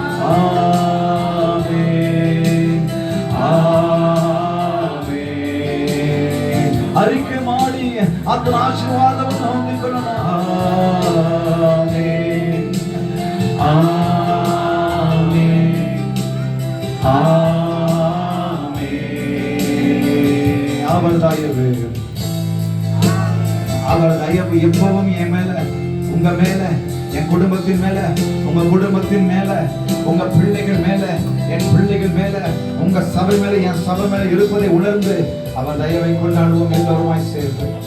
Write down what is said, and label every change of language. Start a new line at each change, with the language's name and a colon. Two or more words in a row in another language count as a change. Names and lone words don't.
Kannada: ಆಮೆನ್, ಆಮೆನ್. ಅರಿಕೆ ಮಾಡಿ ಆತನ ಆಶೀರ್ವಾದವನ್ನು ಹೊಂದಿಕೊಳ್ಳೋಣ. ಆಮೆನ್, ಆಮೆನ್,
Tamil: ஆமென். அவர் தயவு எப்பவும் என் மேல, உங்க மேல, என் குடும்பத்தின் மேல, உங்க குடும்பத்தின் மேல, உங்க பிள்ளைகள் மேல, என் பிள்ளைகள் மேல, உங்க சபை மேல, என் சபை மேல இருப்பதை உணர்ந்து அவர் தயவை கொண்டாடுவோம் எல்லோருமாய் சேர்ந்து.